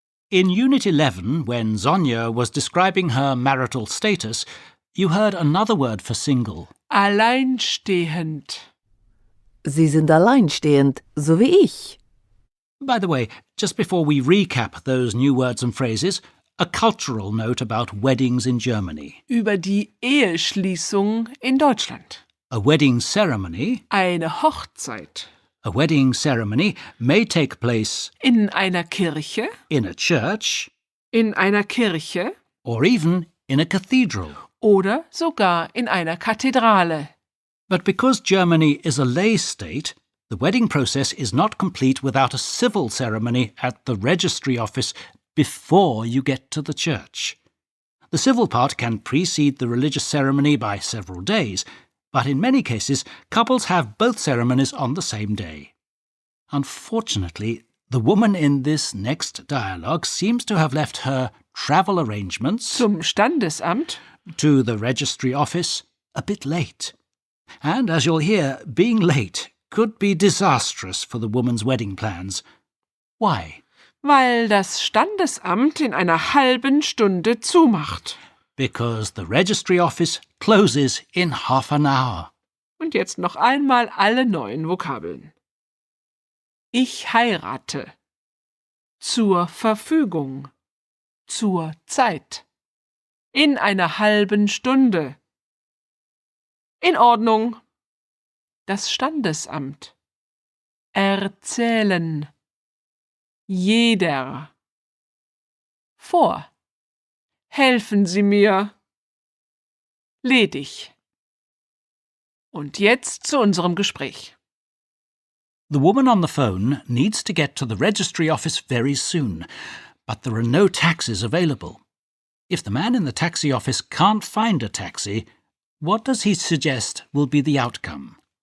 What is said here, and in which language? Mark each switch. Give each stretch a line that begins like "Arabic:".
English: In Unit 11, when Sonia was describing her marital status, you heard another word for single.
German: Alleinstehend. Sie sind alleinstehend, so wie ich.
English: By the way, just before we recap those new words and phrases, a cultural note about weddings in Germany.
German: Über die Eheschließung in Deutschland.
English: A wedding ceremony.
German: Eine Hochzeit.
English: A wedding ceremony may take place
German: In einer Kirche.
English: in a church
German: In einer Kirche.
English: or even in a cathedral.
German: Oder sogar in einer Kathedrale.
English: But because Germany is a lay state, the wedding process is not complete without a civil ceremony at the registry office before you get to the church. The civil part can precede the religious ceremony by several days, but in many cases, couples have both ceremonies on the same day. Unfortunately, the woman in this next dialogue seems to have left her travel arrangements
German: Zum Standesamt.
English: to the registry office a bit late. And as you'll hear, being late could be disastrous for the woman's wedding plans. Why?
German: Weil das Standesamt in einer halben Stunde zumacht.
English: Because the registry office closes in half an hour.
German: Und jetzt noch einmal alle neuen Vokabeln. Ich heirate. Zur Verfügung. Zur Zeit. In einer halben Stunde. In Ordnung. Das Standesamt. Erzählen. Jeder. Vor. Helfen Sie mir. Ledig. Und jetzt zu unserem Gespräch.
English: The woman on the phone needs to get to the registry office very soon, but there are no taxis available. If the man in the taxi office can't find a taxi, what does he suggest will be the outcome?